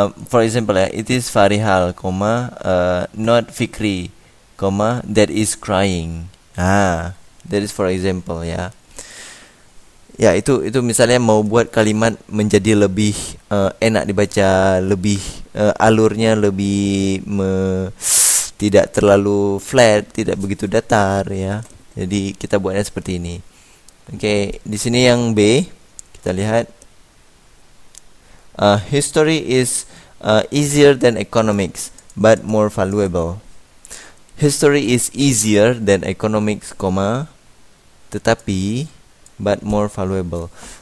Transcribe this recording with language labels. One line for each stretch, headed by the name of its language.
English: For example ya, it is Farihal, not Fikri, that is crying. That is for example ya.
Indonesian: Ya, itu misalnya mau buat kalimat menjadi lebih enak dibaca, lebih alurnya lebih tidak terlalu flat, tidak begitu datar ya. Jadi kita buatnya seperti ini. Oke, di sini yang B kita lihat.
English: History is easier than economics, but more valuable. History is easier than economics,
Indonesian: tetapi
English: but more valuable.